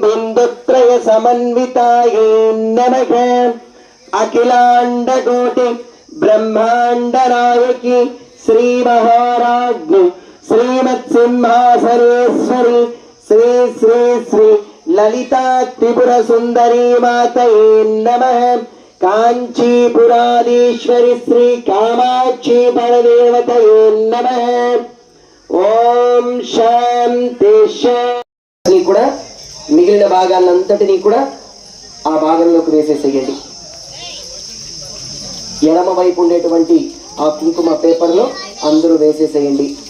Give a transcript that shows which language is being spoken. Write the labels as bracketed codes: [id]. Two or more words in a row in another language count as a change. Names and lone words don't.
[sa] बिन्दुत्रयसमन्वितायै नमः, अखिलाण्डकोटि ब्रह्माण्डनायकी श्री महाराज्ञी श्रीमत्सिंहासनेश्वरी श्री श्री श्री ललिता त्रिपुर सुंदरी मातये नमः, कांचीपुराधीश्वरी श्री कामाक्षी परदेवतये नमः। ओम शांति शांति [te] కూడా మిగిలిన భాగాలంతటిని కూడా ఆ భాగంలోకి వేసేసేయండి। ఎడమ వైపు ఉండేటువంటి ఆ కుంకుమ పేపర్లో అందరూ వేసేసేయండి।